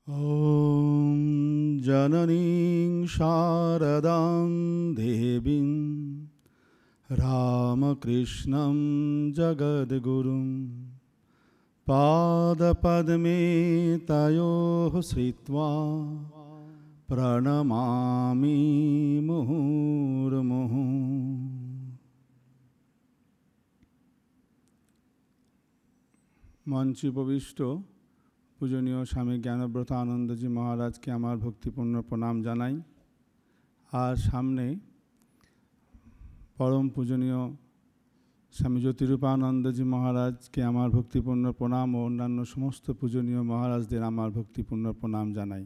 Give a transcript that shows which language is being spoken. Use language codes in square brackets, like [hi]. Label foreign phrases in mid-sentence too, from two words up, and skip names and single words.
[sa] ॐ जननीं शारदां देवीं रामकृष्णं जगद्गुरुं पादपद्मे तयोः श्रित्वा प्रणमामि मुहुर्मुहुः। [bn] মঞ্চে উপবিষ্ট পূজনীয় স্বামী জ্ঞানব্রত আনন্দজি মহারাজকে আমার ভক্তিপূর্ণ প্রণাম জানাই। আর সামনে পরম পূজনীয় স্বামী জ্যোতিরূপানন্দজি মহারাজকে আমার ভক্তিপূর্ণ প্রণাম ও অন্যান্য সমস্ত পূজনীয় মহারাজদের আমার ভক্তিপূর্ণ প্রণাম জানাই।